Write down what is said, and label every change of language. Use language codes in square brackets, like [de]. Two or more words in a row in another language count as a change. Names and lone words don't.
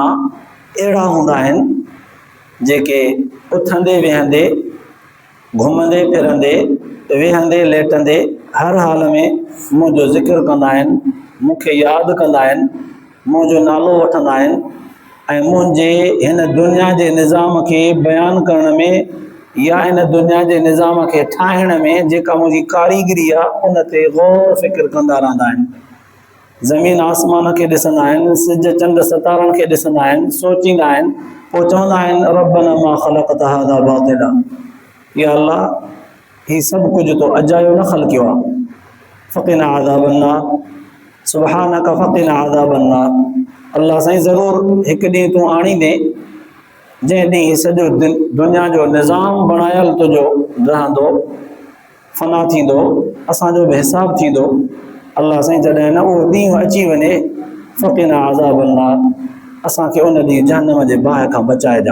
[sd] अहिड़ा हूंदा आहिनि जेके उथंदे वेहंदे घुमंदे फिरंदे वेहंदे लेटंदे हर हाल में मुंहिंजो ज़िक्र कंदा आहिनि, मूंखे यादि कंदा आहिनि, मुंहिंजो नालो वठंदा आहिनि ऐं मुंहिंजे हिन दुनिया जे निज़ाम खे बयानु करण में या इन दुनिया जे निज़ाम खे ठाहिण में जेका मुंहिंजी कारीगरी आहे उन ते गौर फ़िक्र कंदा रहंदा आहिनि। ज़मीन आसमान खे ॾिसंदा आहिनि, सिज चंड सितारनि खे ॾिसंदा आहिनि, सोचींदा आहिनि, पोइ चवंदा आहिनि [ar] ربنا ما خلقت هذا باطلا, [sd] या अल्लाह हीउ सभु कुझु तो अजायो न ख़लक़ियो आहे। [ar] فقنا عذاب النار سبحانك فقنا عذاب النار. [sd] अल्लाह साईं ज़रूरु हिकु ॾींहुं तूं आणींदे जंहिं ॾींहुं सॼो दुनिया जो निज़ाम बणायल तुंहिंजो रहंदो, फ़ना थींदो, असांजो बि हिसाबु थींदो। अल्लाह साईं जॾहिं न उहो ॾींहुं अची वञे [ar] فقنا عذاب النار, [sd] असांखे उन ॾींहुं जहन्नम जे बाहि खां बचाइजां।